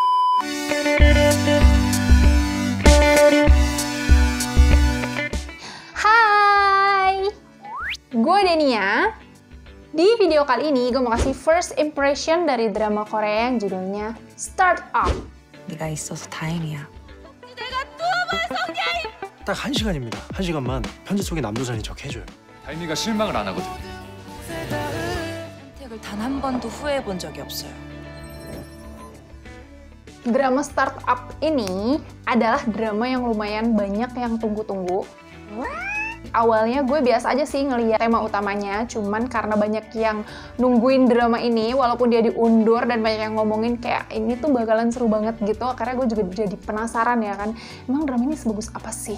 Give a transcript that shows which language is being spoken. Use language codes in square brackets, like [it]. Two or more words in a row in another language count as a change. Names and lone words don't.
[id] Hai, gue Denia. Di video kali ini gue mau kasih [en] first impression [id] dari drama Korea yang judulnya Startup. [ko] 네가 있어서 다행이야. 딱 1시간입니다. 1시간만 편지 속에 남도산이 적게 해줘요. 다인이가 실망을 안 하거든. 선택을 단 한 번도 후회해 본 적이 없어요. [id] Drama Startup ini adalah drama yang lumayan banyak yang tunggu-tunggu. Awalnya gue biasa aja sih ngeliat tema utamanya, cuman karena banyak yang nungguin drama ini, walaupun dia diundur dan banyak yang ngomongin kayak ini tuh bakalan seru banget gitu, akhirnya gue juga jadi penasaran ya kan, emang drama ini sebagus apa sih?